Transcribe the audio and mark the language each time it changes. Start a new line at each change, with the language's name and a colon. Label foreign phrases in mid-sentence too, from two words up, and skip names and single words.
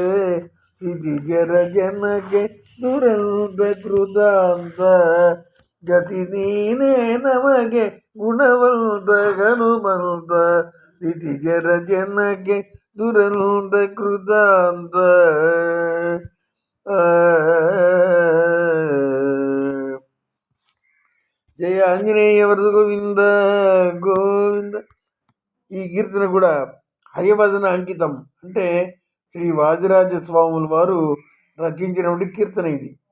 Kannada: ಇತಿಜರ ಜನಕ್ಕೆ ದುರಂತ ಕೃತಾಂತ ಗತಿ ನೀನೇ ನಮಗೆ ಗುಣವಂತ ಹನುಮಂತ. ಇತಿಜರ ಜನಕ್ಕೆ ದುರಂತ ಕೃತಾಂತ.
Telugu: జయ ఆంజనేయ వరద గోవింద గోవింద. ఈ కీర్తన కూడా హయవదన అంకితం, అంటే శ్రీ వాదిరాజ స్వాముల వారు రచించినటువంటి కీర్తన ఇది.